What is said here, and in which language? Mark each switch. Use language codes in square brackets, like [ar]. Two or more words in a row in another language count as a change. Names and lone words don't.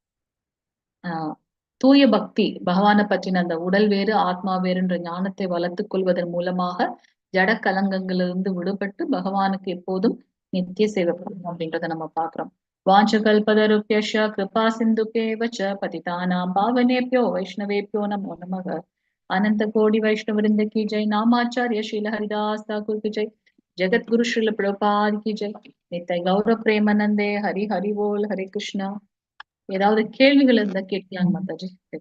[ta] தூய பக்தி, பகவானை பற்றின அந்த உடல் வேறு ஆத்மா வேறுன்ற ஞானத்தை வளர்த்துக் கொள்வதன் மூலமாக ஜட கலங்கங்களிலிருந்து விடுபட்டு பகவானுக்கு எப்போதும் நித்திய சேவை பண்ணணும் அப்படின்றத நம்ம பாக்குறோம். [sa] वाञ्छाकल्पतरुभ्यश्च कृपासिन्धुभ्य एव च पतितानां पावनेभ्यो वैष्णवेभ्यो नमो नमः. [hi] अनंत कोटि वैष्णव वृंद की जय. नामाचार्य श्रील हरिदास ठाकुर की जय. जगत गुरु श्रील प्रभुपाद की जय. [bn] नित्य गौरव प्रेमानंदे. हरि हरि बोल. [sa] हरे कृष्णा. [ta] ஏதாவது கேள்விகள் இருந்தா கேட்கலாம் மாதாஜி.